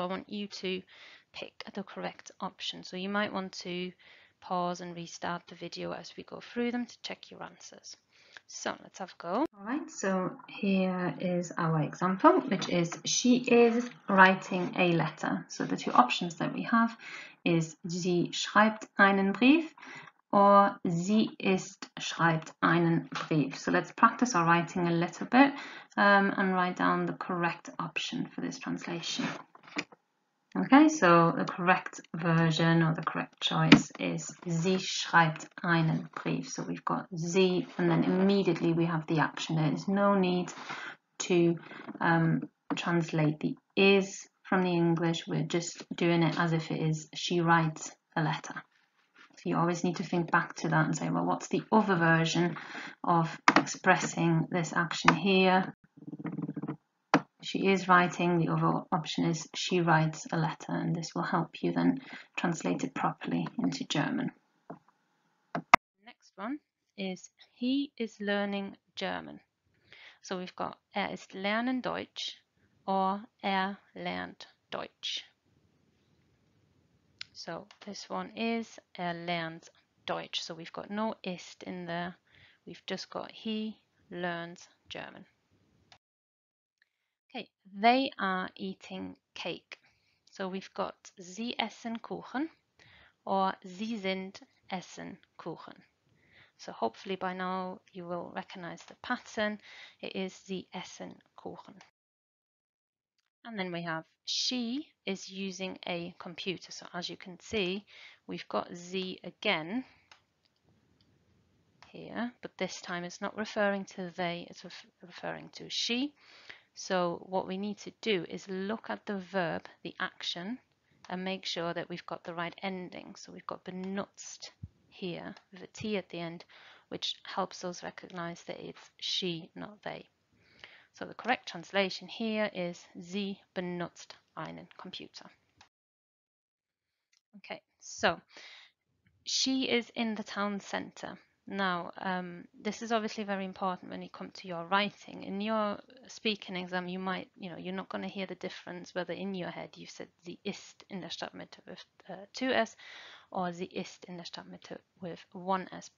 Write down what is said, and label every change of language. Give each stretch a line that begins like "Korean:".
English: So I want you to pick the correct option. So you might want to pause and restart the video as we go through them to check your answers. So let's have a go. All right, so here is our example, which is she is writing a letter. So the 2 options that we have is
German: sie schreibt einen Brief
English: or
German: sie schreibt einen Brief.
English: So let's practice our writing a little bit and write down the correct option for this translation. Okay, so the correct version or the correct choice is
German: sie schreibt einen Brief.
English: So we've got sie and then immediately we have the action. There is no need to translate the is from the English. We're just doing it as if it is she writes a letter. So you always need to think back to that and say, well, what's the other version of expressing this action here? She is writing, the other option is she writes a letter, and this will help you then translate it properly into German. Next one is he is learning German. So we've got
German: ist lernen Deutsch
English: or
German: lernt Deutsch.
English: So this one is
German: lernt Deutsch.
English: So we've got no ist in there. We've just got he learns German. Okay, they are eating cake. So we've got
German: sie essen Kuchen
English: or
German: sie sind essen Kuchen.
English: So hopefully by now you will recognize the pattern. It is
German: sie essen Kuchen.
English: And then we have she is using a computer. So as you can see, we've got sie again here, but this time it's not referring to they, it's referring to she. So what we need to do is look at the verb, the action, and make sure that we've got the right ending. So we've got benutzt here with a T at the end, which helps us recognize that it's she, not they. So the correct translation here is
German: sie benutzt einen Computer.
English: Okay, so she is in the town centre. Now, this is obviously very important when you come to your writing. In your speaking exam, you might, you're not going to hear the difference whether in your head you said
German: sie ist in der Stadtmitte
English: with 2s or
German: sie ist in der Stadtmitte
English: with 1s.